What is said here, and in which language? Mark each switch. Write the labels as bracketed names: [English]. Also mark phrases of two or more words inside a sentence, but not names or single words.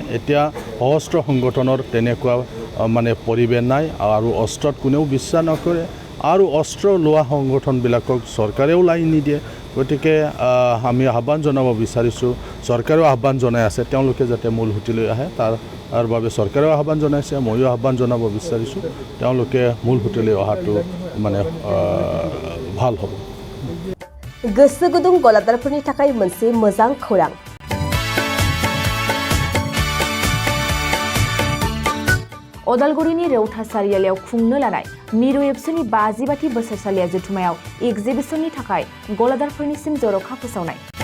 [Assamese] এতিয়া সশস্ত্ৰ সংগঠনৰ তেনেকুৱা মানে পৰিৱেশ নাই আৰু অস্ত্ৰত কোনেও বিশ্বাস নকৰে আৰু অস্ত্ৰ লোৱা সংগঠনবিলাকক চৰকাৰেও লাইন নিদিয়ে। গতিকে আমি আহ্বান জনাব বিচাৰিছোঁ, চৰকাৰেও আহ্বান জনাই আছে তেওঁলোকে যাতে মূল সুঁতিলৈ আহে তাৰ বাবে চৰকাৰেও আহ্বান জনাইছে, ময়ো আহ্বান জনাব বিচাৰিছোঁ তেওঁলোকে মূল সুঁতিলৈ অহাটো মানে ভাল হ'ব। [Bodo] गोसो गुदुं गलादारफोरनि थाखाय मोनसे मोजां खौरां। अदालगुरिनि रौता सारियालियाव खुंनो लानाय मिरु एबसुनि 50 बोसोरसालिया जथुमायाव एगजिबिशननि थाखाय गलादारफोरनिसिम जर'खा फोसावनाय।